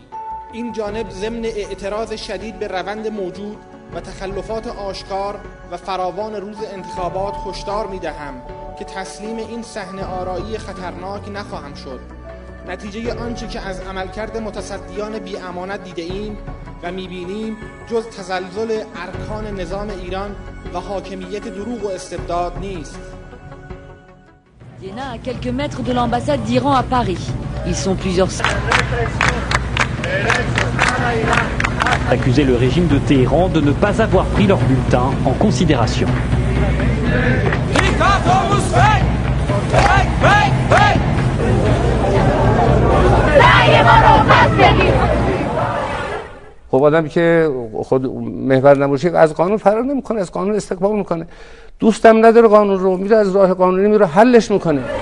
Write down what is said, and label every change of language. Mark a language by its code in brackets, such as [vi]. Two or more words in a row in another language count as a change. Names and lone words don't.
[fa] این جانب ضمن اعتراض شدید به روند موجود و تخلفات آشکار و فراوان روز انتخابات هشدار می‌دهم که تسلیم این صحنه آرایی خطرناک نخواهم شد. نتیجه آنچه که از عملکرد متصدیان بی‌امانت دیده‌ایم و می‌بینیم جز تزلزل ارکان نظام ایران و حاکمیت دروغ و استبداد نیست. [fr] Diana à quelques mètres de l'ambassade d'Iran à Paris. Ils sont plusieurs. Accuser le régime de Téhéran de ne pas avoir pris leur bulletin en considération. [fa] خب آدم که خود محور نباشه از قانون فرار نمی‌کنه، از قانون استقبال می‌کنه. دوستم نداره قانون رو، میره از راه قانونی میره حلش می‌کنه.